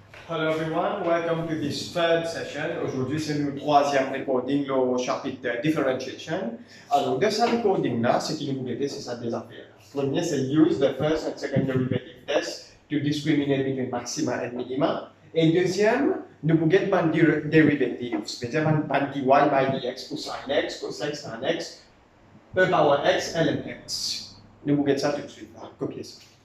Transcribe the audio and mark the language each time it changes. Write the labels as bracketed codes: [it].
[en] Hello everyone, welcome to this third session. [fr] Aujourd'hui, c'est notre troisième recording, le chapitre differentiation. Alors, dans ce recording-là, ce qui nous aider, c'est ça des affaires. Premier, c'est [en] use the first and second derivative test to discriminate between maxima and minima. [fr] Et deuxième, nous pouvons get par derivatives, c'est-à-dire par dy by dx, cosine x, cosec sin x, e power x, ln x. Nous pouvons get ça tout de suite, là. Copier ça.